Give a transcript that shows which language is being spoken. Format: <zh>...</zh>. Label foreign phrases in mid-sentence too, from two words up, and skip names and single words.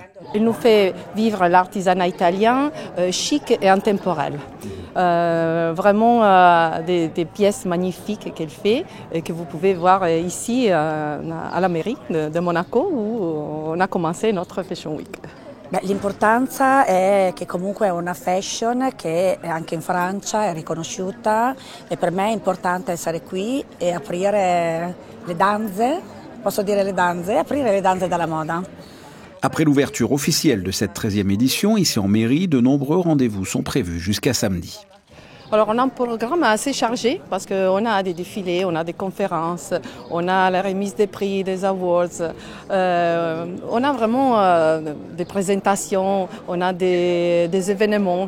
<fr>Elle nous fait vivre l'artisanat italien chic et intemporel. Vraiment des pièces magnifiques qu'elle fait et que vous pouvez voir ici à la mairie de Monaco où on a commencé notre Fashion Week.</fr> <it>L'importanza è che comunque è una fashion che anche in Francia è riconosciuta e per me è importante essere qui e aprire le danze, posso dire le danze, aprire le danze della moda.</it> <fr>Après l'ouverture officielle de cette 13e édition, ici en mairie, de nombreux rendez-vous sont prévus jusqu'à samedi. Alors on a un programme assez chargé parce qu'on a des défilés, on a des conférences, on a la remise des prix, des awards, on a vraiment des présentations, on a des événements.</fr>